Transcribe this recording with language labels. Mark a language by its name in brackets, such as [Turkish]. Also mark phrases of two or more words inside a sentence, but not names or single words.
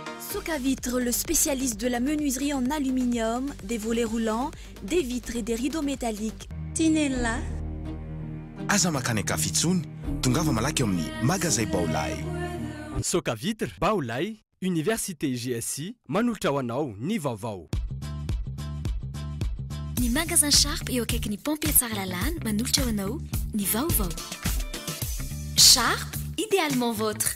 [French] Socavitre, le spécialiste de la menuiserie en aluminium, des volets roulants, des vitres et des rideaux métalliques. Tinella. [Malagasy] Aza makany Kafitsony, tongava malaky amin'ny magasin Baolay. Socavitre, Baolay, Université GSI, manolotra ho anao ny vaovao. Ny magasin Sharp eo akaiky ny pompier tsara lalàna manolotra ho anao ny vaovao. [French] Sharp, idéalement vôtre.